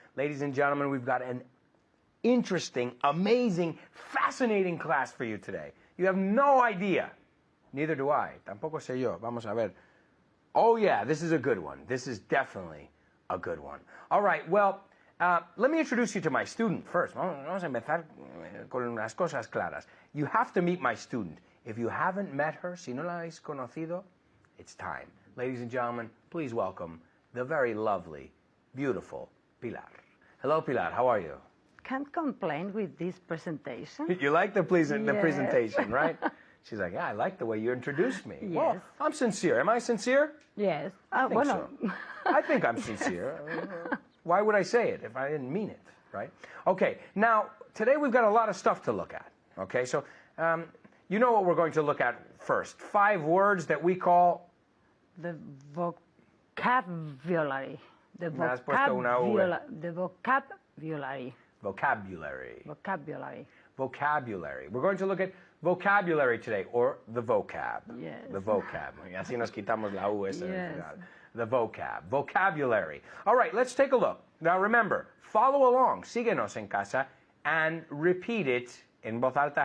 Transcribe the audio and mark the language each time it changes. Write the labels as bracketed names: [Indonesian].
[English] Ladies and gentlemen, we've got an interesting, amazing, fascinating class for you today. You have no idea. Neither do I. [Spanish] Tampoco sé yo. Vamos a ver. [English] Oh yeah, this is a good one. This is definitely a good one. All right, well, let me introduce you to my student first. [Spanish] Vamos a empezar con unas cosas claras. [English] You have to meet my student. If you haven't met her, [Spanish] si no la habéis conocido, [English] it's time. Ladies and gentlemen, please welcome the very lovely, beautiful Pilar. Hello, Pilar. How are you? Can't complain with this presentation. You like the Yes. presentation, right? She's like, yeah, I like the way you introduced me. Yes. Well, I'm sincere. Am I sincere? Yes. I think [Spanish] Bueno, [English] so. I think I'm sincere. Why would I say it if I didn't mean it, right? Okay, now, today we've got a lot of stuff to look at, okay? So, you know what we're going to look at first. 5 words that we call... the vocabulary. The [Spanish] Me has puesto una V. [English] the vocabulary. Vocabulary. Vocabulary. Vocabulary. We're going to look at vocabulary today, or the vocab. Yes. The vocab. [Spanish] Y así nos quitamos la U esa del [English] Yes. final. The vocab. Vocabulary. All right, let's take a look. Now remember, follow along. [Spanish] Síguenos en casa [English] and repeat it [Spanish] en voz alta.